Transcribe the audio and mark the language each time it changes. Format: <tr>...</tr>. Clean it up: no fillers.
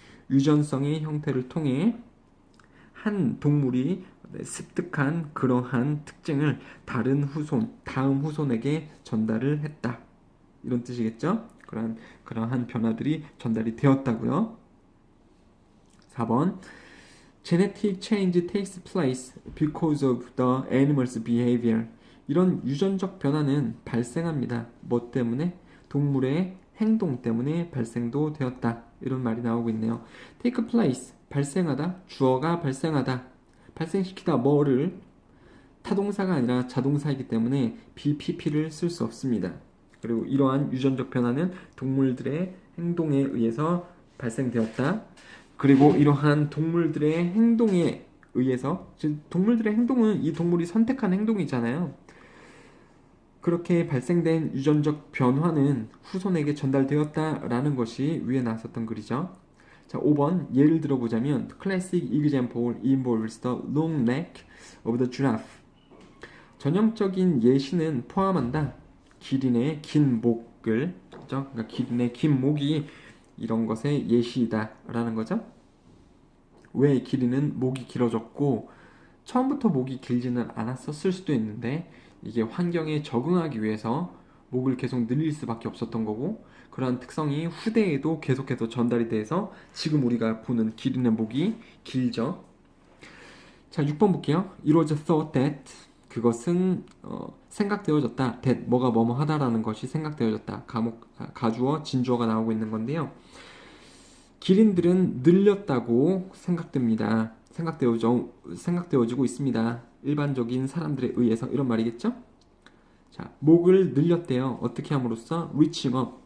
<ko>유전성의 형태를 통해 한 동물이 습득한 그러한 특징을 다음 후손에게 전달을 했다. 이런 뜻이겠죠? 그러한 변화들이 전달이 되었다고요.</ko> <en>4번 Genetic change takes place because of the animal's behavior.</en> <ko>이런 유전적 변화는 발생합니다. 뭐 때문에? 동물의 행동 때문에 발생도 되었다. 이런 말이 나오고 있네요. Take place, 발생하다, 주어가 발생하다. 발생시키다 뭐를? 타동사가 아니라 자동사이기 때문에 BPP를 쓸 수 없습니다. 그리고 이러한 유전적 변화는 동물들의 행동에 의해서 발생되었다. 그리고 이러한 동물들의 행동에 의해서, 즉 동물들의 행동은 이 동물이 선택한 행동이잖아요. 그렇게 발생된 유전적 변화는 후손에게 전달되었다라는 것이 위에 나왔었던 글이죠.</ko> <en>자,</en> <ko>5번 예를 들어보자면</ko> <en>Classic example involves the long neck of the giraffe.</en> <ko>전형적인 예시는 포함한다. 기린의 긴 목을, 그렇죠? 그러니까 기린의 긴 목이 이런 것의 예시이다라는 거죠. 왜 기린은 목이 길어졌고 처음부터 목이 길지는 않았었을 수도 있는데 이게 환경에 적응하기 위해서 목을 계속 늘릴 수밖에 없었던 거고 그러한 특성이 후대에도 계속해서 전달이 돼서 지금 우리가 보는 기린의 목이 길죠. 자, 6번 볼게요.</ko> <en>It was thought that</en> <ko>그것은 생각되어졌다. that 뭐가 뭐뭐 하다라는 것이 생각되어졌다. 가주어, 진주어가 나오고 있는 건데요. 기린들은 늘렸다고 생각됩니다. 생각되어지고 있습니다. 일반적인 사람들에 의해서 이런 말이겠죠? 자, 목을 늘렸대요. 어떻게 함으로써?</ko> <en>reaching up.</en>